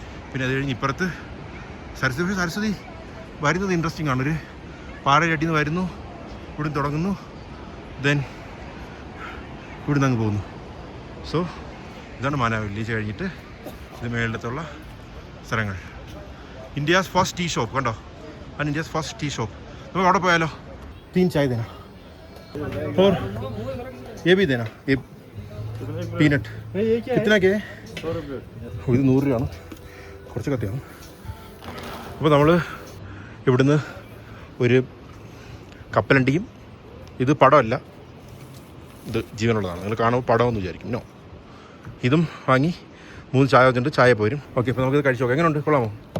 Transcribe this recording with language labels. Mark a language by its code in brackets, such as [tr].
[ml] പിന്നെ അത് കഴിഞ്ഞ് ഇപ്പുറത്ത് സരസ്വതി വരുന്നത് ഇൻട്രസ്റ്റിംഗ് ആണ്. ഒരു പാറയിലട്ടിൽ നിന്ന് വരുന്നു, ഇവിടുന്ന് തുടങ്ങുന്നു, ദെൻ ഇവിടുന്ന് അങ്ങ് പോകുന്നു. സോ ഇതാണ് മാന വില്ലേജ്. കഴിഞ്ഞിട്ട് ഇത് മേളിലത്തുള്ള സ്ഥലങ്ങൾ. ഇന്ത്യാസ് ഫസ്റ്റ് ടീ ഷോപ്പ് കണ്ടോ? ആണ് ഇന്ത്യാസ് ഫസ്റ്റ് ടീ ഷോപ്പ്. നമുക്ക് അവിടെ പോയാലോ? [hi] 3 ചായ देना और ये भी देना, ये पीनट कितना के? [ml] ഇത് 100 രൂപയാണ്, കുറച്ച് കത്തിയാണ്. അപ്പോൾ നമ്മൾ ഇവിടുന്ന് ഒരു കപ്പലണ്ടിയും, ഇത് പടമല്ല, ഇത് ജീവനുള്ളതാണ്, നിങ്ങൾ കാണുമ്പോൾ പടമെന്ന് വിചാരിക്കും. നോ, ഇതും വാങ്ങി 3 ചായ വെച്ചിട്ട് ചായ പോരും. ഓക്കെ, അപ്പോൾ നമുക്കിത് കഴിച്ചു നോക്കാം. എങ്ങനെയുണ്ട്? കൊള്ളാമോ?